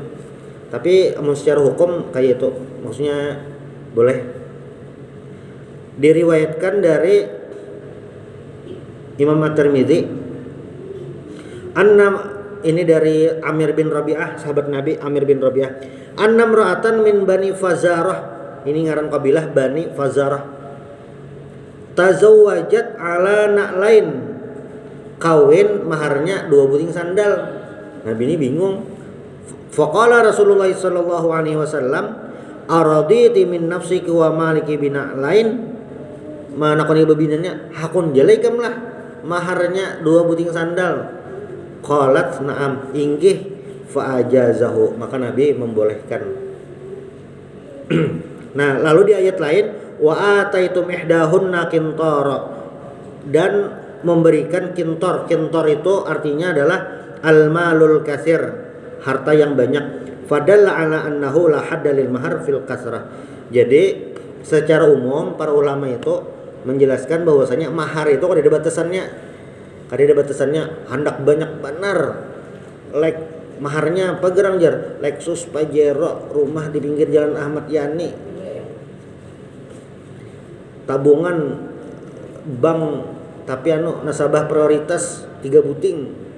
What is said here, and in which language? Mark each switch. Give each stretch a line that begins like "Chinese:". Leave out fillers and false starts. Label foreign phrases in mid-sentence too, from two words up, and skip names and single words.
Banjar: Tapi secara hukum kayak itu, maksudnya boleh. Diriwayatkan dari Imam At-Tirmidzi ini dari Amir bin Rabi'ah, sahabat Nabi Amir bin Rabi'ah.
Arabic: أن امرأة من بني فزارة.
Banjar: Ini ngaran kabilah Bani Fazarah.
Arabic: تزوجت على نعلين.
Banjar: Kawin maharnya 2 buting sandal. Nabi ini bingung.
Arabic: فقال رسول الله صلى الله عليه وسلم أرضيت من نفسك ومالك بنعلين?"
Banjar: Mana koni babinanya, hakun jalaikam lah. Maharnya 2 buting sandal.
Arabic: قالت نعم,
Banjar: inggih, fa'ajazahu, maka Nabi membolehkan. Nah, lalu di ayat lain,
Arabic: وآتيتم إحداهن قنطارا,
Banjar: dan memberikan kintor. Kintor itu artinya adalah
Arabic: المال الكثير,
Banjar: harta yang banyak.
Arabic: فدل على أنه لا حد للمهر في الكثرة.
Banjar: Jadi secara umum para ulama itu menjelaskan bahwasanya mahar itu kada ada batasannya. Kada ada batasannya, hendak banyak benar. Like maharnya apa gerang jar? Lexus Pajero, rumah di pinggir Jalan Ahmad Yani. Tabungan bank tapi nasabah prioritas 3 buting.